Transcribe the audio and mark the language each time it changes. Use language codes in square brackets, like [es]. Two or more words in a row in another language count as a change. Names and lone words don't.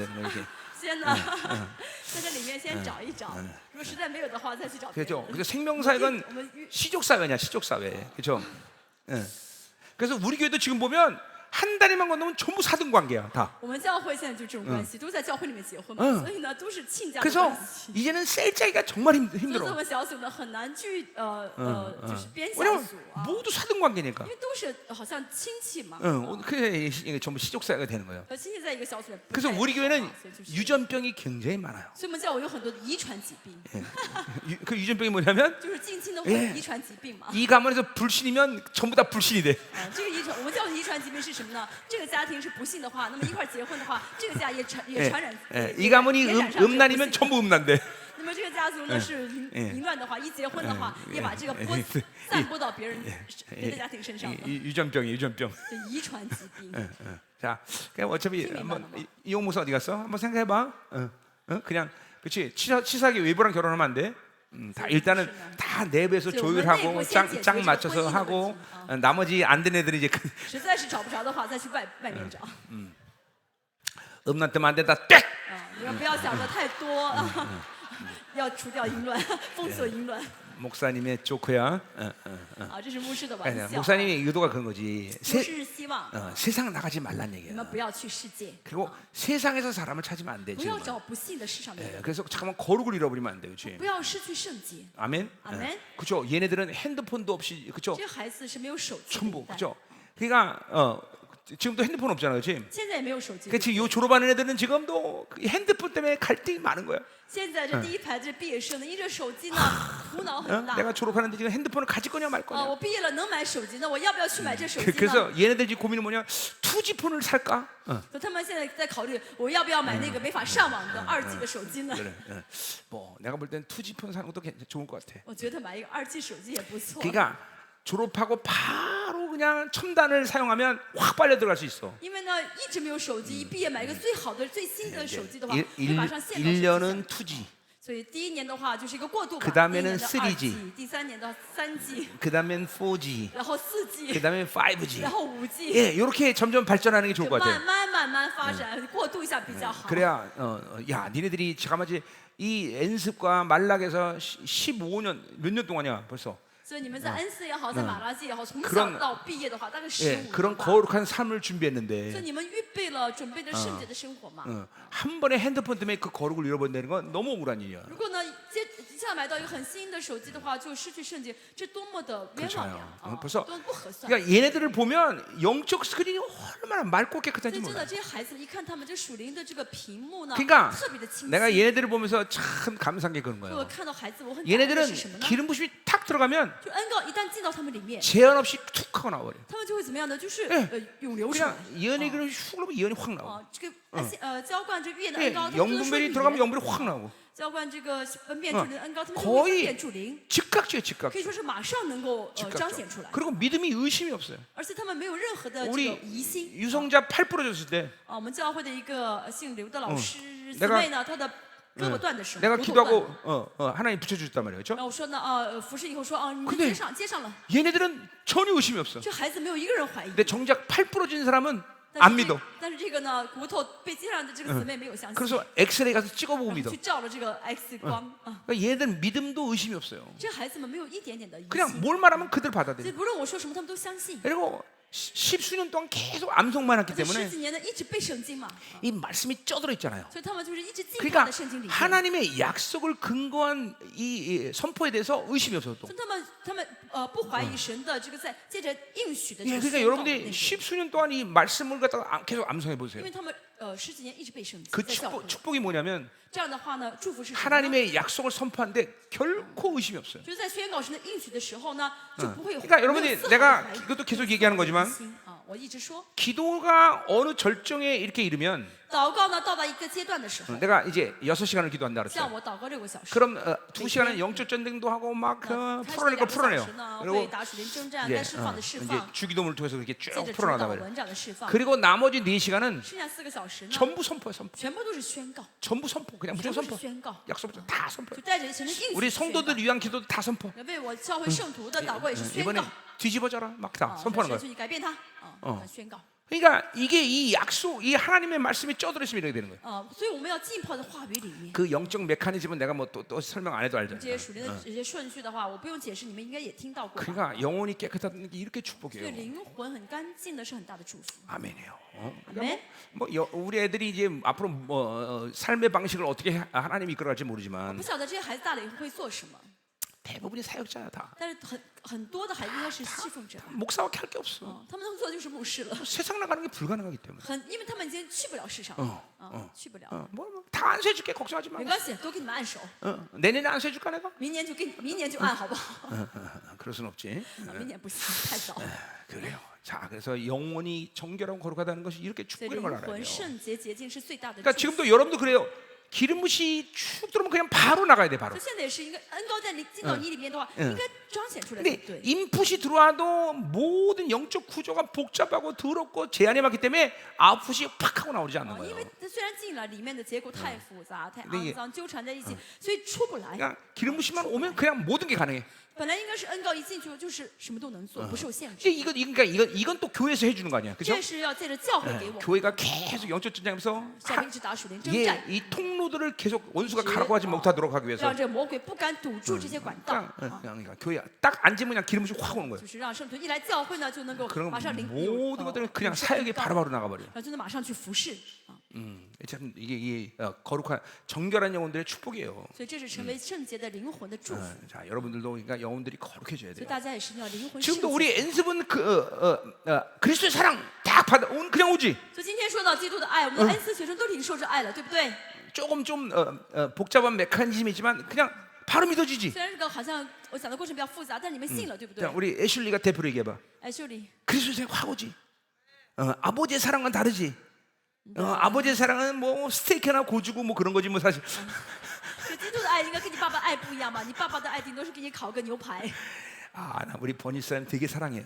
[ko] 이렇게. [zh] 先呢，在这里面先找一找，如果实在没有的话，再去找别 [ko] 그렇죠. [zh] 人。 [ko] 그래서 생명사역은 [zh] 我们约 [ko] 시족 사회냐, 시족 사회. 그렇죠. 그래서 우리 교회도 지금 보면 한 다리만 건너면 전부 사등 관계야, 다. [zh] 我们教会现在就这种关系，都在教会里面结婚嘛，所以呢都是亲家的 [ko] 그래서 [zh] 关系。 [ko] 이제는 셀 짜기가 정말 [zh] 所以我 [ko] 힘들어. [zh] 们小组呢很难去就是编小 [ko] 왜냐면 [zh] 组啊， [ko] 모두 사등 관계니까. [zh] 因为都是好像亲戚嘛， [ko] 그게 이게 전부 시족 사회가 되는 거예요. [zh] 和亲戚在一个小组里面不 [ko] 그래서 [zh] 太 [ko] 우리 [zh] 好 [ko] 교회는 [zh] 嘛所以就是 [ko] 유전병이 굉장히 많아요. [zh] 所以我们教会有很多的遗传疾病， [ko] 그 유전병이 뭐냐면 [zh] 就是近亲的会有遗传疾病嘛。 [ko] 이 가문에서 불신이면 전부 다 불신이 돼. [zh] 这个遗传，我们教会的遗传疾病是什么呢？这个家庭是不幸的话，那么一块儿结婚的话，这个家也传 [ko] 예, [zh] 染 [ko] 예, 이 가문이 [zh] 也染上这个不 [ko] 음란이면 [zh] 幸。 [ko] 전부 음란돼. [zh] 那么这个家族呢是淫乱的话，一结婚的话，也把这个播散播到别的家庭身上了， [ko] 유전병이 유전병. [zh] 这遗传疾病。 [ko] 자, 그냥 어차피 한번 이용 목사 어디 갔어? 한번 생각해봐. 그냥 그렇지 치사하게 외부랑 결혼하면 안 돼. 다 일단은 다 내부에서 조율하고 짱 맞춰서 하고 나머지 안 된 애들이 이제 [zh] 实在是找不着的话，再去外面找。 [ko] 음란 때문에 안 된다. 땡! [zh] 你们不要想的太多，要除掉淫乱，封锁淫乱。 [ko] 목사님의 조크야. [zh] 啊，这是牧师的玩 [ko] 아니야, [zh] 笑。 [ko] 목사님의 의도가 그런 거지. [zh] 牧师是希望 [ko] 세상 나가지 말란 [zh] 你 [ko] 얘기야. [zh] 们不要去世界， [ko] 그리고 세상에서 사람을 찾으면 안 [zh] 不 [ko] 되지. [zh] 要找不幸的世上的人， [ko] 그래서 잠깐만 거룩을 잃어버리면 안 돼, 그렇지? [zh] 不要失去圣洁。 [ko] 아멘. 아멘. 그렇죠. 얘네들은 핸드폰도 없이, 그렇죠? [zh] 这些孩子是没有手机的 [ko] 전부, [zh] 一代， [ko] 그렇죠? 그러니까 지금도 핸드폰 없잖아, 그렇지? [zh] 现在也没有手机。 [ko] 그렇지. 요 졸업하는 애들은 지금도 그 핸드폰 때문에 갈등이 많은 거야. [zh] 现在这第一排这毕业生呢，因着手机呢，苦恼 [ko] 어? [zh] 很大。 [ko] 내가 졸업하는데 지금 핸드폰을 가질 거냐 말 [zh] 啊， [ko] 거냐. [zh] 我毕业了能买手机，那我要不要去买这手机呢？ [ko] 그래서 얘네들 지금 고민은 뭐냐? 투지폰을 살까? [zh] 所以他们现在在考虑，我要不要买那个没法上网的2G 的手机呢？ [ko] 그래. 뭐 내가 볼 땐 투지폰 사는 것도 좋을 것 같아. [zh] 我觉得买一个2G手机也不错。 [ko] 그러니까 졸업하고 바로 그냥 첨단을 사용하면 확 빨려 들어갈 수 있어. [zh] 因为呢，一直没有手机，一毕业买一个最好的、最新的手机的话， [ko] 일- [zh] 会马 [ko] 일- [zh] 上陷到手机上。 [ko] 1년은 2G, [zh] 所以第一年的话就是一个过渡吧， [ko] 그다음에는 [zh] 第一年的 [ko] 3G [zh] 2G，第3年的3G， [ko] 그다음엔 4G, [zh] 然后4G， [ko] 그다음엔 5G. [zh] 然后 5G， [ko] 예, 이렇게 점점 발전하는 게 좋을 [zh] 就 [ko] 것 [zh] 慢 [ko] 같아. [zh] 慢发展，过渡一下比较好。 [ko] 그래야 야, 니네들이 잠깐만지 이 엔습과 말락에서 15년 몇 년 동안이야 벌써. [zh] 所以你们在恩赐也好，在马拉基也好，从 [ko] 그런 [zh] 小到毕业的话，大概 [ko] 예, [zh] 15 [ko] 그런 [zh] 年吧。 [ko] 거룩한 삶을 [zh] 所以 [ko] 준비했는데 [zh] 你们预备了、准备了圣洁的生活嘛。 [ko] 한 번에 핸드폰 때문에 그 거룩을 잃어버린다는 건 너무 억울한 일이야. [zh] 如果呢，一下买到一个很新的手机的话，就失去圣洁，这多么的冤枉呀！ [ko] 그렇잖아요. [zh] 啊， [ko] 벌써 [zh] 多么不合算。 [ko] 그러니까 얘네들을 보면 영적 스크린이 얼마나 맑고 [zh] 所 [ko] 깨끗한지 [zh] 以真 [ko] 몰라. [zh] 的，这些孩子一看他们这属灵的这个屏幕呢， [ko] 그러니까 [zh] 特别的清晰。 [ko] 내가 얘네들을 보면서 참 감사한 게 그런 [zh] 所以我 [ko] 거예요. [zh] 看到孩子，我很感恩的 [ko] 얘네들은 [zh] 是什么呢？ [ko] 기름 부심이 탁 들어가면 [zh] 就恩膏一旦进到他们里面， [ko] 제한 없이 툭 하고 나와버려. [zh] 他们就会怎么样呢？就是涌流出 [ko] 그냥 [zh] 来。 [ko] 예언의 그런 훅 넣으면 예언이 확 나와. [zh] 这个浇灌这个月的 [ko] 예, [zh] 恩膏，他们就说 [ko] 영분별이 [zh] 语 [ko] 들어가면 [zh] 言 [ko] 영분이 확 나오고. [zh] 浇灌这个分辨主灵的恩膏，他们就 [ko] 거의 [zh] 会分辨主灵， [ko] 즉각적이에요, 즉각. [zh] 可以说是马上能够彰显出来， [ko] 그리고 믿음이 의심이 없어요. [zh] 而且他们没有任何的这 [ko] 우리 [zh] 个疑心。 [ko] 유성자 팔 부러졌을 때 [zh] 我们教会的一个姓刘的老师姊 [ko] 내가 [zh] 妹呢，她的胳膊断的时候， [ko] 내가 [zh] 骨头断 [ko] 기도하고 [zh] 了 [ko] 하나님 붙여주셨단 말이에요, 그렇죠? [zh] 然后我说呢，服侍以后说，你们 [ko] 근데 [zh] 接上了， [ko] 얘네들은 전혀 의심이 없어. [zh] 这孩子没有一个人怀疑。 [ko] 근데 정작 팔 부러진 사람은 안 믿어. [zh] 但是这个呢，骨头被接上的这个姊妹没有相信， [ko] 그래서 엑스레이 가서 찍어보고 [zh] 然后 [ko] 믿어. [zh] 去照了这个 X 光啊， [ko] 그러니까 얘네들은 믿음도 의심이 없어요. [zh] 这孩子们没有一点点的疑 [ko] 그냥 [zh] 心， [ko] 뭘 말하면 그대로 [zh] 所以 [ko] 받아들여. [zh] 不论我说什么，他们都相信。 [ko] 그리고 십수년 동안 계속 암송만 했기 [zh] 这十 [ko] 때문에 [zh] 几年呢，一直背圣经嘛， [ko] 이 말씀이 쪄들어 있잖아요. [zh] 所以他们就是一直浸泡 [ko] 그러니까 [zh] 在圣经里面。 [ko] 하나님의 약속을 근거한 이 선포에 대해서 의심이 없어요. 또. [zh] 所以他们不怀疑神的这个在借着应许的这 [ko] 예, [zh] 个 [ko] 그러니까 [zh] 宣告的内 [ko] 여러분들이 [zh] 容， [ko] 십수년 동안 이 말씀을 갖다가 계속 암송해 [zh] 因 [ko] 보세요. [zh] 为他们十几年一直背圣经， [ko] 그 [zh] 在教会。 [ko] 축복이 뭐냐면 [zh] 这样的话呢，祝福是什么呢？ [ko] 하나님의 약속을 선포하는데 결코 의심이 없어요. [zh] 就是在宣告神的应许的时候呢，就不会有。 [ko] 그러니까 [zh] 没有 [ko] 여러분들이 [zh] 丝毫的 [ko] 내가 [zh] 怀疑 [ko] 이것도 계속 얘기하는 거지만 [zh] 心啊，我一直说， [ko] 기도가 어느 절정에 이렇게 이르면 [zh] 祷告呢到达一个阶段的时候， [ko] 내가 이제 6시간을 기도한다 [zh] 像 [ko] 그랬어요. [zh] 我祷告6个小时， [ko] 그럼 2시간은 영적 전쟁도 하고 막 [zh] 开始 [ko] 풀어낼 걸 [zh] 2个小 [ko] 풀어내요. [zh] 时呢，会 [ko] 그리고 [zh] 打属灵征战， [ko] 이제, [zh] 该释放的释 [ko] 이제 [zh] 放， [ko] 주기도문을 통해서 그렇게 [zh] 接 [ko] 쭉 [zh] 着主 [ko] 풀어나다 [zh] 导 [ko] 말이에요. [zh] 文长的释放， [ko] 그리고 나머지 4시간은 [zh] 剩下4个小时呢， [ko] 전부 선포야, 선포. [zh] 全部都是宣告， [ko] 전부 선포. 그냥 [zh] 全 [ko] 무조건 [zh] 部是 [ko] 선포. [zh] 宣告， [ko] 약속 다 선포. [zh] 就带着神的应许 [ko] 우리 [zh] 去宣告。 [ko] 성도들 위한 기도도 다 선포. [zh] 为我教会圣徒的祷告也是宣 [ko] 이번에 [zh] 告， [ko] 뒤집어져라 막 다 [zh] 啊， [ko] 선포하는 [zh] 神 [ko] 거야. [zh] 去改变他，啊，宣告。 [ko] 그러니까 이게 이 약속, 이 하나님의 말씀이 쪄들어 있으면 이렇게 되는 거예요. [zh] 所以我们要浸泡在话语里面。 [ko] 그 영적 메커니즘은 내가 뭐 또 설명 안 해도 [zh] 这 [ko] 알잖아요. [zh] 些属灵的这些顺序的话，我不用解释，你们应该也听到过吧。 [ko] 그러니까 영혼이 깨끗한 게 이렇게 [zh] 对 [ko] 축복이에요. [zh] 灵魂很干净的是很大的祝福。 [ko] 아멘이에요. 아멘. 우리 애들이 이제 앞으로 삶의 방식을 어떻게 하나님이 이끌어갈지 [zh] 不 [ko] 모르지만 [zh] 晓得这些孩子大了以后会做什么， [ko] 대부분이 사역자야 다. [zh] 但是很多的孩子应该是侍奉者， [ko] 목사밖에 할 게 없어. [zh] 他们能做的就是牧师了， [ko] 세상 나가는 게 불가능하기 때문에. [zh] 因为他们已经去不了世上，去不了， [ko] 다 안수해줄게 걱정하지 마. [zh] 没关系，都给你们按手， [ko] 내년에 안수해줄까 내가? [zh] 明年就按好不好？ [ko] 그럴 순 없지. [zh] 明年不行，太早。 [ko] 그래요. 자, 그래서 영혼이 정결하고 거룩하다는 것이 이렇게 [zh] 所以 [ko] 축복인 걸 [zh] 灵 [ko] 알아야 [zh] 魂 [ko] 돼요. [zh] 圣洁洁净是最大的 [ko] 그러니까 [zh] 祝福。 [ko] 지금도 여러분도 그래요. 기름붓이 축 들어오면 그냥 바로 나가야 돼, 바로. [zh] 所以现在也是应该恩膏在你进到你里面的话，应该彰显出来， [ko] 근데 [zh] 对不对？ [ko] 인풋이 들어와도 모든 영적 구조가 복잡하고 더럽고 제한이 많기 때문에 아웃풋이 팍 하고 나오지 않는 [zh] 因 [ko] 거예요. [zh] 为它虽然进了，里面的结构太复杂、太 [ko] 근데 [zh] 肮脏，纠缠在一起，所以出不来。 [ko] 그러니까 기름붓이만 오면 그냥 모든 게 가능해. [zh] 本来应该是恩膏一进去就是什么都能做，不受限制。 [ko] 이제 이건 또 교회에서 해주는 거 아니야, 그렇죠? [zh] 这是要借着教会给我们， [ko] 교회가 계속 영적 전쟁하면서 [zh] 下面一直打属灵征 [ko] 예, [zh] 战， [ko] 이 통로들을 계속 원수가 가라고 하지 못하도록 하기 위해서 [zh] 让这个魔鬼不敢堵住这些管道， [ko] 그러니까 교회 딱 앉으면 그냥 기름붓이 확 오는 거예요. [zh] 就是让圣徒一来教会呢，就能够 [ko] 그럼 [zh] 马上领 [ko] 모든 것들은 그냥 사역이 바로바로 나가버려. [zh] 然后就能马上去服侍啊。 [ko] 참 이게 거룩한 정결한 영혼들의 축복이에요. [zh] 所以这是成为圣洁的灵魂的祝福。 [ko] 자, 여러분들도 그러니까 영혼들이 거룩해져야 [zh] 所以 [ko] 돼요. [zh] 大家也是要灵魂圣 [ko] 지금도 [zh] 洁。 [ko] 우리 엔습은 그리스도의 사랑 딱 받아 그냥 오지. [zh] 所以今天说到基督的爱，我们的恩赐学生都领受着爱了，对不对？ [ko] 조금 좀 복잡한 메커니즘이지만 그냥 바로 믿어지지. [zh] 虽然这个好像我讲的过程比较复杂，但你们信了，对不对 [ko] 자, ？ 우리 애슐리가 대표로 얘기해봐. [zh] 哎，秀丽， [ko] 그리스도의 사랑 확 오지. 아버지의 사랑은 다르지. 아버지의 사랑은 뭐 스테이크나 고주고 뭐 그런 거지 뭐 사실. [zh] 这基督的爱应该跟你爸爸爱不一样吧？你爸爸的爱顶多是给你烤个牛排。 [ko] 아, 나 우리 버니 사람 되게 사랑해요.